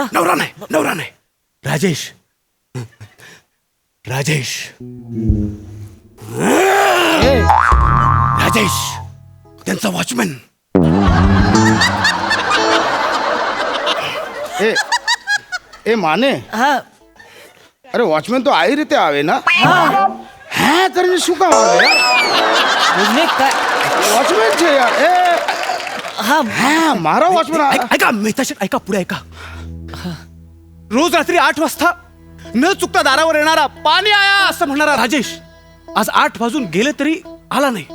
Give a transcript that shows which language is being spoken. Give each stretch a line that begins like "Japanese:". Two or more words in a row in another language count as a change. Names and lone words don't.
Marathi: नवरा नाही. राजेश त्यांचा वॉचमॅन. ए माने हा.
Gujarati: અરે વોચમેન તો આઈ રીતે આવે ना. હા કરીને શું કામ આવે યાર.
Marathi: भोजने काय?
Gujarati: वॉचमॅन છે यार. ए
Marathi: हा.
Gujarati: હા મારા વોચમેન.
Marathi: ऐका मेहता शेठ, ऐका पुढे ऐका. रोज रात्री 8 वाजता न चुकता दारावर येणारा पाणी आया असं म्हणणारा राजेश आज 8 वाजून गेले तरी आला नाही.